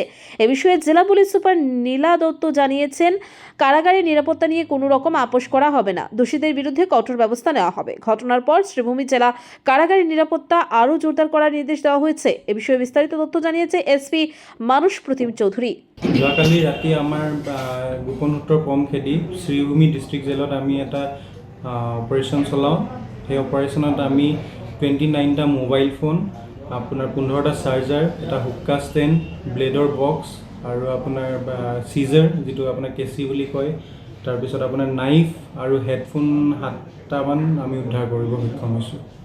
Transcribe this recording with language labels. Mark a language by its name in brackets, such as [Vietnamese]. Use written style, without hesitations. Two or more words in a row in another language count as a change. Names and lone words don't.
[Bangla] এ বিষয়ে জেলা পুলিশ সুপার নীলা দত্ত জানিয়েছেন, কারাগারের নিরাপত্তা নিয়ে কোনো রকম আপোষ করা হবে না। দোষীদের বিরুদ্ধে কঠোর ব্যবস্থা নেওয়া হবে। ঘটনার পর শ্রীভূমি জেলা কারাগারের নিরাপত্তা আরও জোরদার করার নির্দেশ দেওয়া হয়েছে। এ বিষয়ে বিস্তারিত তথ্য জানিয়েছে এসপি মানুষ প্রতিম চৌধুরী। [Assamese] যোৱাকালি ৰাতি আমাৰ গোপন সূত্ৰৰ পম খেদি শ্ৰীভূমি [English] district jailত [Assamese] আমি এটা অপাৰেশ্যন চলাওঁ। সেই অপাৰেশ্যনত আমি 29টা মোবাইল ফোন, আপোনাৰ 15টা চাৰ্জাৰ, এটা [English] hookah stand, [Assamese] ব্লেডৰ বক্স আৰু আপোনাৰ চিজাৰ, যিটো আপোনাৰ কেঁচি বুলি কয়, তাৰপিছত আপোনাৰ নাইফ আৰু হেডফোন 7টামান আমি উদ্ধাৰ কৰিব সক্ষম হৈছোঁ।